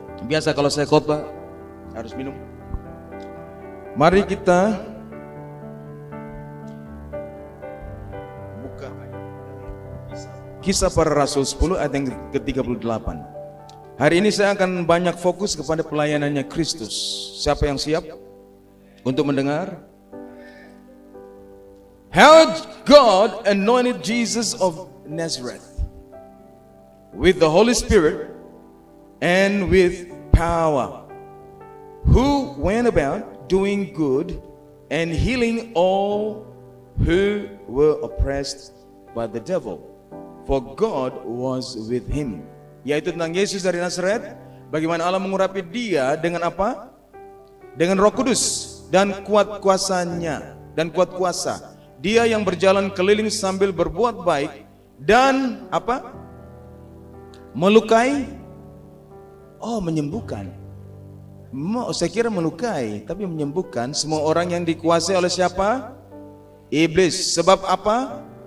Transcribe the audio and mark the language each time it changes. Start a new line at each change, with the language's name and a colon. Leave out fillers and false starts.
Indonesian: Biasa kalau saya khotbah harus minum. Mari kita buka Kisah Para Rasul 10 ayat yang ke-38. Hari ini saya akan banyak fokus kepada pelayanannya Kristus. Siapa yang siap untuk mendengar?
English: How God anointed Jesus of Nazareth with the Holy Spirit and with power, who went about doing good and healing all who were oppressed by the devil, for God was with him.
Indonesian: Yaitu tentang Yesus dari Nazaret, bagaimana Allah mengurapi dia dengan apa? Dengan Roh Kudus dan kuat kuasanya dan kuat kuasa. Dia yang berjalan keliling sambil berbuat baik dan apa? Melukai, menyembuhkan. Saya kira melukai, tapi menyembuhkan semua orang yang dikuasai oleh siapa? Iblis. Sebab apa?